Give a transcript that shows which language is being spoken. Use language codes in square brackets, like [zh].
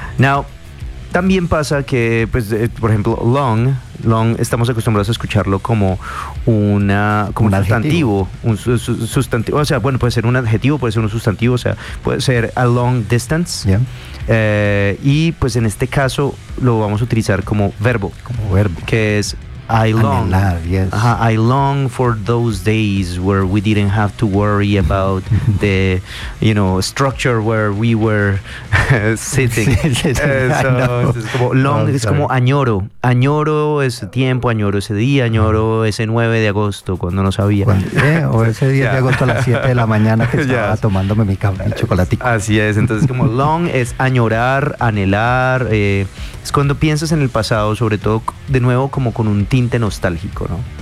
[es] Now, también pasa que, pues, por ejemplo, long, estamos acostumbrados a escucharlo como un sustantivo. Un sustantivo. O sea, bueno, puede ser un adjetivo, puede ser un sustantivo, o sea, puede ser a long distance. [en] Yeah. [es] Y pues en este caso lo vamos a utilizar como verbo. Como verbo. [en] Que es I long. [es] Anhelar, yes. [en] I long for those days where we didn't have to worry about the, you know, structure where we were sitting. [es] Es como añoro. Añoro ese tiempo, añoro ese día, añoro ese 9 de agosto cuando no sabía. O ese 10 de agosto a las 7 de la mañana que estaba tomándome mi chocolatito. Así es. Entonces, como long es añorar, anhelar. Es cuando piensas en el pasado, sobre todo de nuevo, como con un tinte nostálgico, ¿no?